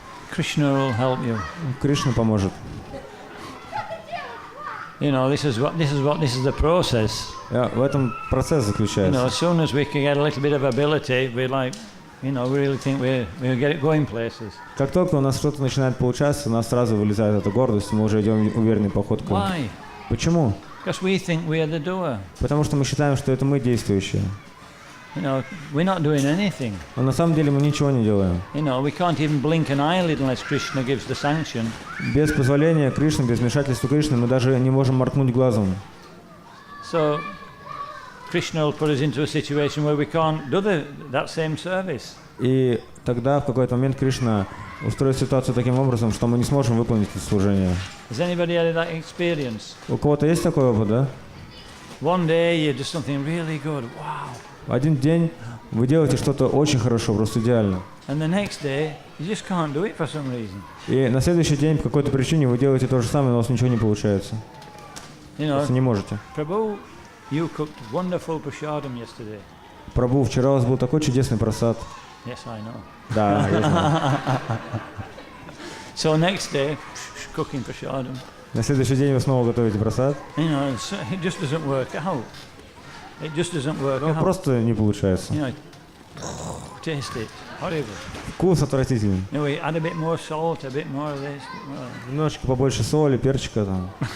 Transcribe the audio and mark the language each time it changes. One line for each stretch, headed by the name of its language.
English: Krishna will help you.
Russian: Кришна поможет.
English: You know, this is the process.
Russian: В этом процесс
English: You know,
Russian: заключается.
English: as soon as we can get a little bit of ability, we like, you know, we really think we'll get it going places.
Russian: Как только у нас что-то начинает получаться, у нас сразу вылезает эта гордость, мы уже идем уверенной походкой.
English: Why?
Russian: Почему?
English: Because we think we are the doer.
Russian: Потому что мы считаем, что это мы действующие.
English: You know, we're not doing anything.
Russian: Но на самом деле мы ничего не делаем.
English: You know, we can't even blink an eyelid unless Krishna gives the sanction.
Russian: Без позволения Кришны, без вмешательства Кришны мы даже не можем моргнуть глазом.
English: So Krishna will put us into a situation where we can't do that same service.
Russian: И тогда в какой-то момент Кришна устроит ситуацию таким образом, что мы не сможем выполнить это служение.
English: Has anybody had that experience?
Russian: У кого-то есть такой опыт, да?
English: One day you do something really good, wow.
Russian: Один день вы делаете что-то очень хорошо, просто идеально.
English: And the next day you just can't do it for some reason.
Russian: И на следующий день по какой-то причине вы делаете то же самое, но у вас ничего не получается.
English: You know,
Russian: Просто не можете.
English: Prabhu, you cooked wonderful prasadam yesterday.
Russian: Прабху, вчера у вас был такой чудесный прасад.
English: Yes, I know.
Russian: Да, я знаю.
English: So next day, cooking prasadam.
Russian: На следующий день вы снова готовите прасад.
English: You know, it just doesn't work out. It just doesn't work
Russian: Ну,
English: out.
Russian: просто не получается.
English: You know, taste it. Horrible.
Russian: Вкус отвратительный.
English: You know, we add a bit more salt, a bit more of this, a bit more of that.
Russian: Немножечко побольше соли, перчика там.